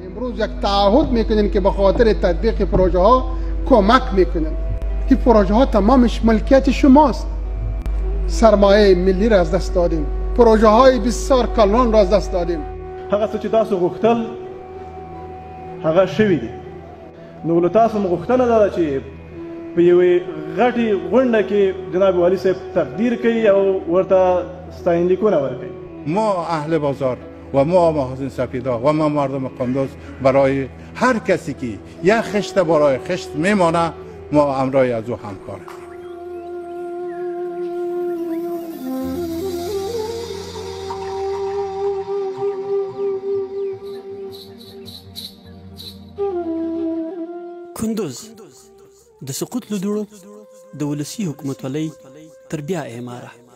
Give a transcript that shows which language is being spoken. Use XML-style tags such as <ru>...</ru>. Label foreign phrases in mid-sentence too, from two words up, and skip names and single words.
<fa>امروز یک تعهد میکنیم که به خاطر تطبیق پروژه ها کمک میکنیم. این پروژه ها تمامش ملکیت شماست. سرمایه ملی را از دست دادیم، پروژه های بسیار کلان را از دست دادیم.</fa> <ps>هغه څه چې تاسو غوښتل هغه شوي دي. نو له تاسو مو غوښتنه دا ده چې په یوې غټې غونډه کې جناب والي صاحب تقدیر کوي او ورته ستاینلیکونه ورکوي.</ps> <fa>ما اهل بازار و ما محاسن سپیدا و ما مردم قندوز برای هر کسی که یک خشت برای خشت میمانه ما امرای از او همکاریم.</fa> <ps>کندوز د سقوط له دوړو د ولسي حکومتولۍ تر بیا اعماره.</ps>